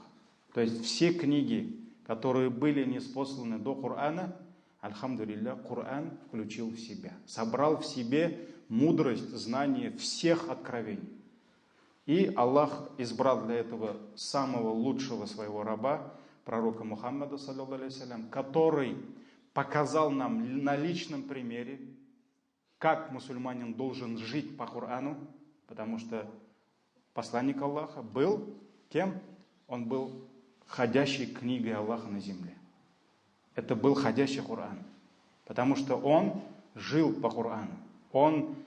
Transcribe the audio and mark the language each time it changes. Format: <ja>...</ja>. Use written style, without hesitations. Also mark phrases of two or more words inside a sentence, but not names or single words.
<ru>То есть все книги, которые были ниспосланы до Корана, альхамдулиллах, Коран включил в себя, собрал в себе мудрость, знание всех откровений. И Аллах избрал для этого самого лучшего своего раба, пророка Мухаммада,</ru> <ar>صلى الله عليه وسلم,</ar> <ru>который показал нам на личном примере, как мусульманин должен жить по Корану, потому что посланник Аллаха был кем? Он был ходящей книгой Аллаха на земле. Это был ходящий Коран, потому что он жил по Корану.</ru>